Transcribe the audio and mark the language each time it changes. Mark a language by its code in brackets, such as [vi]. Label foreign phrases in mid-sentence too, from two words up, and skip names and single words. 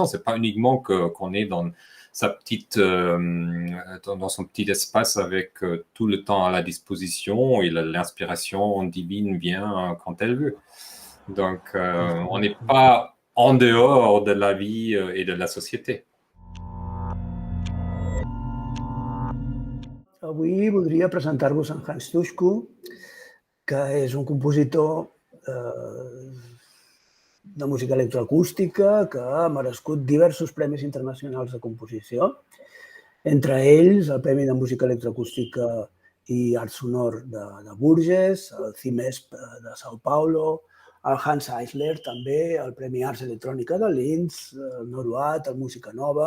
[fr] C'est pas uniquement qu'on est dans sa petite, dans son petit espace avec tout le temps à la disposition et l'inspiration divine vient quand elle veut. Donc, on n'est pas en dehors de la vie et de la société. [ca] Avui voldria presentar-vos en Hans Tuschko, que és un compositor de música electroacústica que ha merescut diversos premis internacionals de composició, entre ells el Premi de Música Electroacústica i Art Sonor de Bourges, el CIMESP de São Paulo, el Hans Eisler també, el Premi Arts Electrònica de Linz, el Noruat, el Música Nova.